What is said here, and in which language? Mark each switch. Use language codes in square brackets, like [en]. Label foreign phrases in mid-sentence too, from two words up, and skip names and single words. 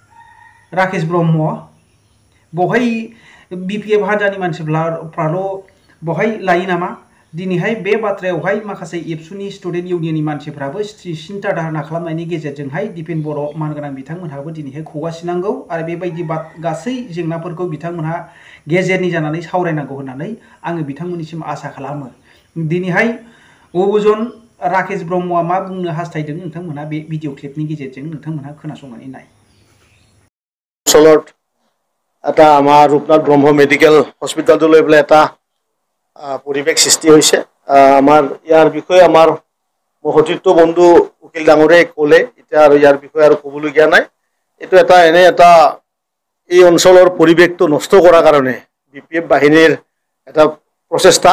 [brx] राकेश ब्रह्म बेवहाय बीपीएफ हान्जानि मानसिफ्राल' बहाय लायो नामा दिनैहाय बे बाथ्रायावहाय माखासे एबसुनि स्टुडेन्ट इउनियननि मानसिफ्राबो सिन्था धारणा खालामनायनि गेजेरजोंहाय दिपेन बर' मानगोनां बिथांमोनहाबो दिनैहाय खौगासिनांगौ आरो बेबायदि गासै जेंनाफोरखौ बिथांमोनहा गेजेरनि जानानै सावरायनांगौ होननानै आङो बिथांमोननिसिम आसा खालामो। दिनैहाय अबुजन राकेश ब्रह्मआ मा बुंनो हास्थायदों नोंथांमोनहा बे भिडिअ क्लिपनि गेजेरजों नोंथांमोनहा खोनासंनानै नाय। [as] অঞ্চলত এটা আমাৰ ৰূপনাথ ব্ৰহ্ম মেডিকেল হস্পিটেলটো লৈ পেলাই এটা পৰিৱেশ সৃষ্টি হৈছে। আমাৰ ইয়াৰ বিষয়ে আমাৰ সতীৰ্থ বন্ধু উকিল ডাঙৰীয়াই ক'লে, এতিয়া আৰু ইয়াৰ বিষয়ে আৰু ক'বলগীয়া নাই। এইটো এনে এটা এই অঞ্চলৰ পৰিৱেশটো নষ্ট কৰাৰ কাৰণে BPF বাহিনীৰ এটা প্ৰচেষ্টা।